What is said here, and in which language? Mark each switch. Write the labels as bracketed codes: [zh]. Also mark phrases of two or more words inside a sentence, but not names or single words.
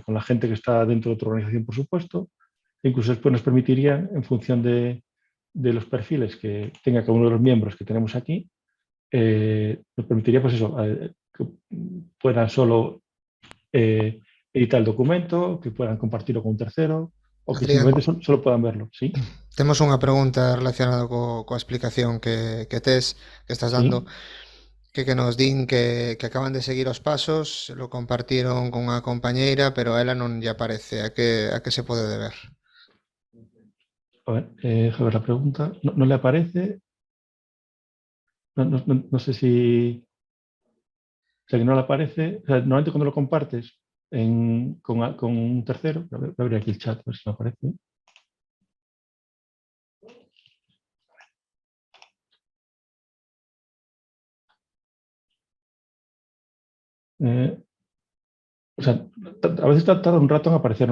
[es] Con la gente que está dentro de otra organización, por supuesto, e incluso después nos permitiría, en función de los perfiles que tenga cada uno de los miembros que tenemos aquí, nos permitiría, pues eso, que puedan solo editar el documento, que puedan compartirlo con un tercero, o que Adrián, simplemente solo puedan verlo, ¿sí? [gl] temos unha pregunta relacionada coa explicación que estás dando, [es] ¿Sí? [gl] que nos din que acaban de seguir os pasos, lo compartiron con unha compañeira, pero a ela non lle aparece. A que se pode deber? [es] A ver, déjame ver la pregunta. No le aparece. No sé si. O sea, que no le aparece. O sea, normalmente cuando lo compartes con un tercero, voy a abrir aquí el chat, a ver si me aparece. Eh, o sea, a veces tarda un rato en aparecer.